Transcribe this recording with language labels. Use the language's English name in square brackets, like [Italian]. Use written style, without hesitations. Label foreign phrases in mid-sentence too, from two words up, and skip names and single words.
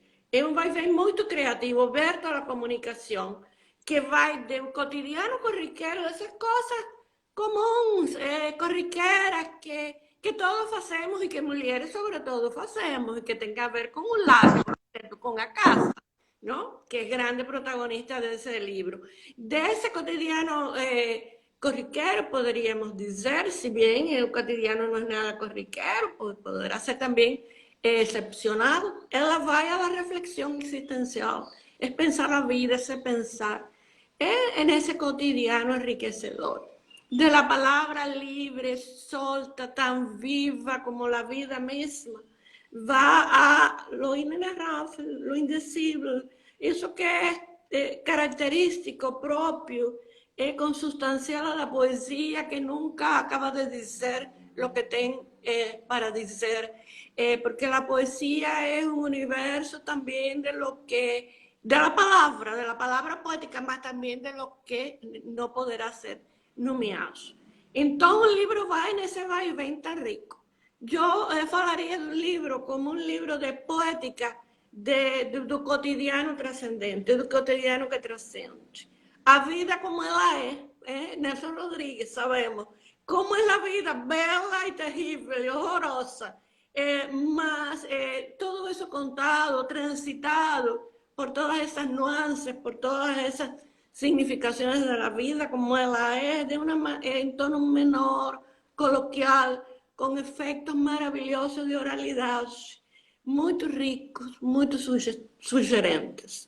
[Portuguese] É um vai-vem muito criativo, aberto à comunicação, que vai do cotidiano corriqueiro, dessas coisas comuns, corriqueiras, que todos fazemos e que mulheres, sobretudo, fazemos, e que tem a ver com o lar, com a casa, [Spanish] ¿no? Que es grande protagonista de ese libro. De ese cotidiano corriquero, podríamos decir, si bien el cotidiano no es nada corriquero, podrá ser también excepcionado, [Portuguese] ela vai [Spanish] a la reflexión existencial, es pensar la vida, ese pensar en ese cotidiano enriquecedor. De la palabra libre, solta, tan viva como la vida misma, va a lo inenarrable, lo indecible, eso que es característico, propio, consustancial a la poesía, que nunca acaba de decir lo que tiene para decir, porque la poesía es un universo también de lo que, de la palabra poética, más también de lo que no [Portuguese] poderá ser nomeado. [Spanish] Entonces el libro va en ese vai-vem tan rico. [Portuguese] Eu falaria do livro como um livro de poética do cotidiano transcendente, do cotidiano que transcende. A vida como ela Nelson Rodrigues, sabemos, como é a vida bela e terrível e horrorosa, mas todo isso contado, transitado por todas essas nuances, por todas essas significações da vida como ela é, em tono menor, coloquial, com efeitos maravilhosos de oralidade, muito ricos, muito sugerentes.